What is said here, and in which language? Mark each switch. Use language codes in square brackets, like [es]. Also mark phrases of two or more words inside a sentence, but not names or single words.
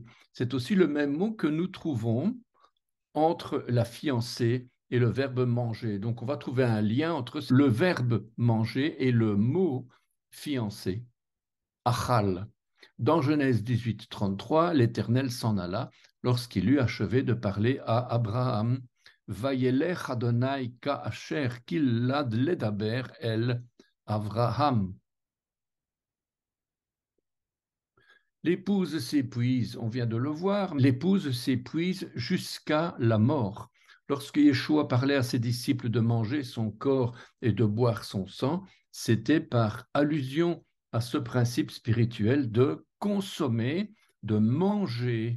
[fr] C'est aussi le même mot que nous trouvons entre la fiancée et le verbe manger. Donc, on va trouver un lien entre le verbe manger et le mot fiancé, achal. Dans Genèse 18, 33, l'Éternel s'en alla lorsqu'il eut achevé de parler à Abraham. [he] וילך אדוני כאשר כלה לדבר אל אברהם. [fr] L'épouse s'épuise, on vient de le voir, l'épouse s'épuise jusqu'à la mort. Lorsque Yeshua parlait à ses disciples de manger son corps et de boire son sang, c'était par allusion à ce principe spirituel de consommer, de manger.